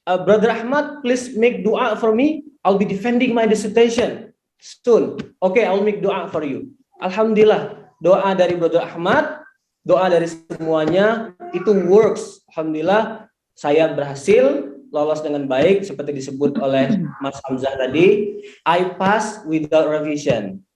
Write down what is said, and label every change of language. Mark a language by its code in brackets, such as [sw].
[en] Brother Ahmad, please make dua for me. I'll be defending my dissertation soon. Okay, I'll make doa for you. [id] Alhamdulillah, doa dari Brother Ahmad, doa dari semuanya itu works. Alhamdulillah, saya berhasil lolos dengan baik seperti disebut oleh Mas Hamzah tadi. [en] I pass without revision.